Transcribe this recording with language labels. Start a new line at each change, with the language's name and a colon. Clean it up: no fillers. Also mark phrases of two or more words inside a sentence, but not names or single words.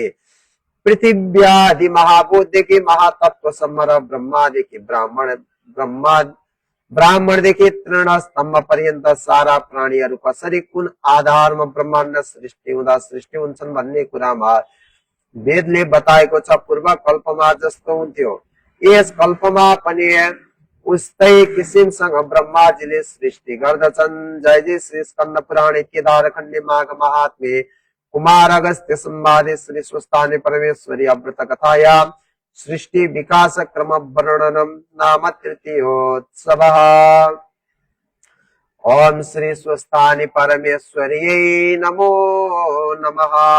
Nepali: पृथिव्यादि महाभूतदेखि महातत्वसम्म र ब्रह्मादेखि ब्राह्मणदेखि तृण स्तम्भ पर्यन्त सारा प्राणीहरू कसरी कुन आधारमा ब्रह्माण्ड सृष्टि हुँदा सृष्टि हुन्छन् भन्ने कुरामा वेदले बताएको छ। पूर्व कल्पमा जस्तो हुन्थ्यो यस कल्पमा पनि उस्तै किसिमसँग ब्रह्माजीले सृष्टि गर्दछन्।
Sanskrit: जय जय श्री स्कन्द पुराणे केदार खण्डे माघ महात्म्ये कुमार अगस्त्य संवादे श्री स्वस्थाने परमेश्वरी अमृत कथायां सृष्टि विकास क्रम वर्णनम नाम तृतीयोत्सवः। ओम श्री स्वस्थानि परमेश्वर्यै नमो नमः।